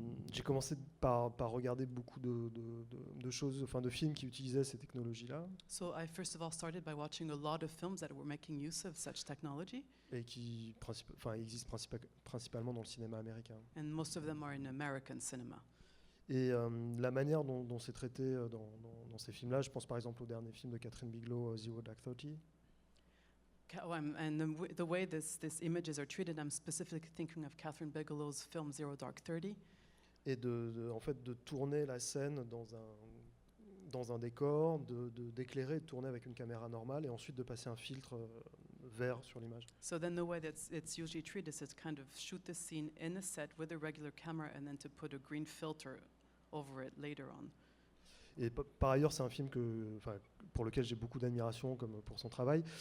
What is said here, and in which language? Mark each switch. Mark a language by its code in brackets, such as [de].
[fr] J'ai commencé par regarder beaucoup de choses, enfin de films qui utilisaient ces technologies-là. [en] So I first of all started by watching a lot of films that were making use of such technology. [fr] Et qui existent principalement dans le cinéma américain. [en] And most of them are in American cinema. [fr] Et la manière dont c'est traité dans ces films-là, je pense par exemple au dernier film de Catherine Bigelow, Zero Dark Thirty. [en] And the way these images are treated, I'm specifically thinking of Catherine Bigelow's film Zero Dark 30. [fr] Et en fait de tourner la scène dans un décor, d'éclairer, de tourner avec une caméra normale et ensuite de passer un filtre vert sur l'image. [en] So then the way that it's usually treated is to kind of shoot the scene in a set with a regular camera and then to put a green filter over it later on. [fr] Et par ailleurs, c'est un film pour lequel j'ai beaucoup d'admiration, comme pour son travail.